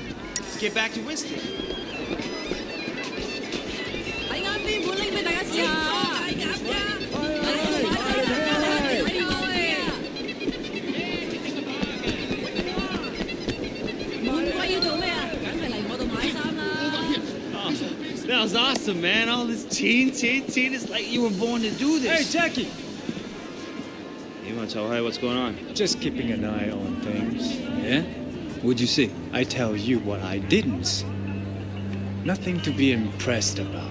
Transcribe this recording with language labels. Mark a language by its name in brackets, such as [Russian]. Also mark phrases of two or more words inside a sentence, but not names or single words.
[English] Let's get back to Winston. [Cantonese] 喺啱邊款拎俾大家試下。大減價。滿貴要做咩啊？梗係嚟我度買衫啦。 [English] That was awesome, man. All this teen. It's like you were born to do this. Hey, Jackie! You want to tell her what's going on? Just keeping an eye on things. Yeah? What'd you see? I tell you what I didn't see. Nothing to be impressed about.